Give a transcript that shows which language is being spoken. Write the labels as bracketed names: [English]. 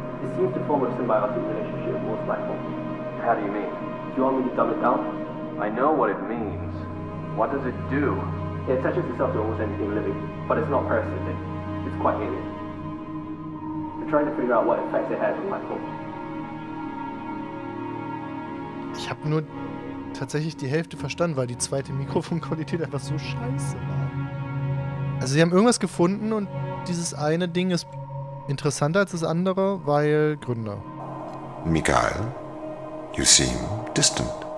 [English] It seems to form a symbiotic relationship with most life forms. How do you mean? Do you want me to dumb it down? I know what it means. What does it do? It attaches itself to almost anything living, but it's not parasitic. It's quite alien. We're trying to figure out what effects it has on life forms. [German] Ich habe nur tatsächlich die Hälfte verstanden, weil die zweite Mikrofonqualität einfach so scheiße war. Also sie haben irgendwas gefunden und dieses eine Ding ist interessanter als das andere, weil Gründe. [English] Mikhail, you seem distant.